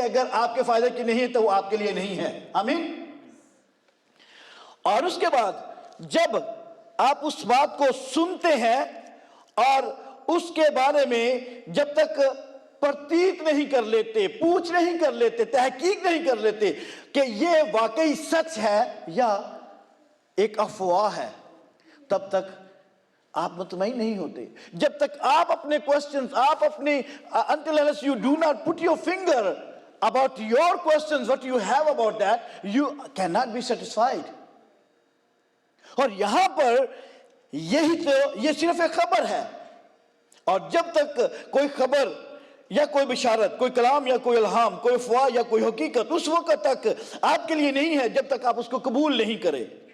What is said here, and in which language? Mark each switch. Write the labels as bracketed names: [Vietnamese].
[Urdu] اگر آپ کے فائدے کی نہیں ہے تو وہ آپ کے لیے نہیں ہے. آمین. اور اس کے بعد جب آپ اس بات کو سنتے ہیں اور اس کے بارے میں جب تک پرتیت نہیں کر لیتے، پوچھ نہیں کر لیتے، تحقیق نہیں کر لیتے کہ یہ واقعی سچ ہے یا ایک افواہ ہے، تب تک آپ مطمئن نہیں ہوتے جب تک آپ اپنے [English] questions آپ اپنے until unless you do not put your finger about your questions what you have about that you cannot be satisfied. [Urdu] اور یہاں پر یہی تو یہ صرف ایک خبر ہے اور جب تک کوئی خبر یا کوئی بشارت کوئی کلام یا کوئی الہام کوئی افواہ یا کوئی حقیقت اس وقت تک آپ کے لیے نہیں ہے جب تک آپ اس کو قبول نہیں کریں.